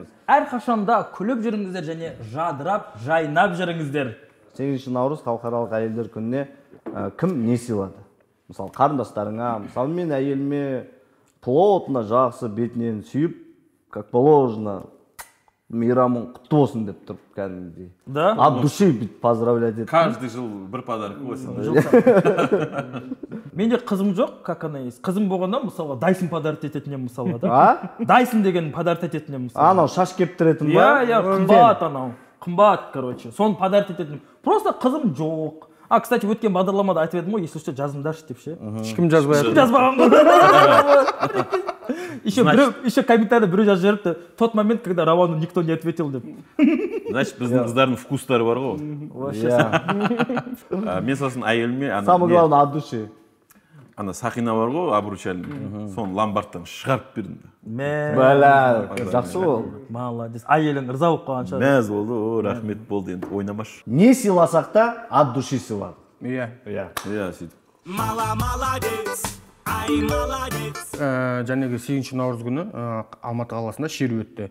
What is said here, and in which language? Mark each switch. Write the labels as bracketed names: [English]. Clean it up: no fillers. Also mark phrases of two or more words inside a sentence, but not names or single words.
[Kazakh] Әрқашанда күліп жүріңіздер және жадырап, жайнап жүріңіздер. 8 наурыз халықаралық әйелдер күніне кім не сыйлады? Мысалы, қарындастарыңа, мысалы мен әйеліме плотно жақсы бетінен сүйіп, [Russian] как положено, [Kazakh] мейрамың құтты болсын деп тұрып кәдімгідей. Да? [Russian] От души поздравлять етті. [Kazakh] Каждый жыл бір подарок болсын. Менде қызым жоқ, [Russian] как она есть. [Kazakh] Қызым болғанда, мысалға, Дайсон подарок ететінен мысалға, да? Дайсон деген подарок ететінен мысалға. Анау шаш кептіретін ба? Қымбат анау. Қымбат, короче. Соны подарок ететінен. Просто қызым жоқ. [Russian] А, кстати, [Kazakh] өткен бағдарламада айтып едім ғой, [Russian] если что, [Kazakh] жазыңдаршы деп ше. Ешкім жазбай жатыр. Жазбаған ғой. Еще комментарийде біреу жазып жіберіпті. [Russian] Тот момент, когда Рауану никто не ответил деп. [Kazakh] Значит, біздің қыздардың вкустары бар ғой. Мен сосын әйеліме [Russian] Самое главное, от души. [Kazakh] Ана Сақина бар ғой, обручальный. Соны ломбардтан шығарып бердім. Бәлә, жақсы болды. [Russian] Молодец. [Kazakh] Әйелің ырза болып қалған шығар. Мәз болды, о, рахмет болды, енді ойнамаш. Не сыйласақ та, [Russian] от души [Kazakh] сыйлады. Иә. Сөйтіп. Жәнегі 8 наурыз күні Алматы қаласында шеру өтті.